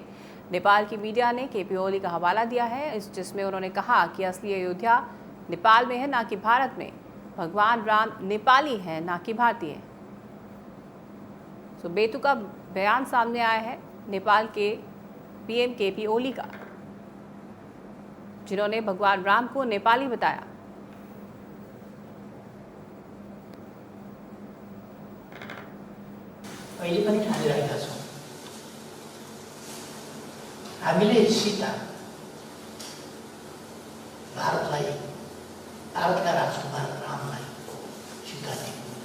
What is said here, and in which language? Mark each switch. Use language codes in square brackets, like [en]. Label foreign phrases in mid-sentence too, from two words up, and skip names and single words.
[hi] नेपाल की मीडिया ने केपी ओली का हवाला दिया है, जिसमें उन्होंने कहा कि असली अयोध्या नेपाल में है, ना कि भारत में। भगवान राम नेपाली हैं, ना कि भारतीय। बेतुका बयान सामने आया है नेपाल के पीएम केपी ओली का, जिन्होंने भगवान राम को नेपाली बताया। [ne] अहिले पनि ठानिरहेका छौँ हामीले सीता भारतलाई, भारतका राजकुमार रामलाई सीता दियौँ।